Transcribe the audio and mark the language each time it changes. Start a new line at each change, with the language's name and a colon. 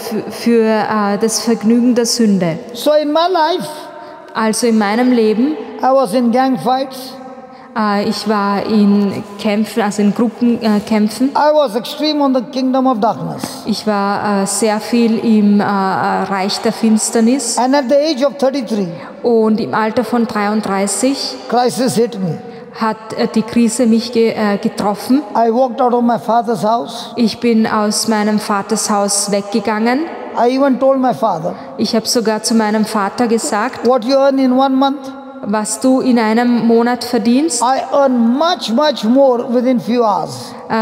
German: für das Vergnügen der Sünde.
English: So in my life,
German: Also in meinem Leben,
English: I was in gang fights.
German: ich war in Kämpfen, also in Gruppenkämpfen.
English: I was extreme on the kingdom of darkness.
German: Ich war sehr viel im Reich der Finsternis.
English: And at the age of 33,
German: Und im Alter von 33
English: crisis hit me.
German: hat die Krise mich getroffen.
English: I walked out of my father's house.
German: Ich bin aus meinem Vaters Haus weggegangen.
English: I even told my father,
German: Ich habe sogar zu meinem Vater gesagt,
English: what you earn in 1 month,
German: was du in einem Monat verdienst,
English: I earn much more within few hours.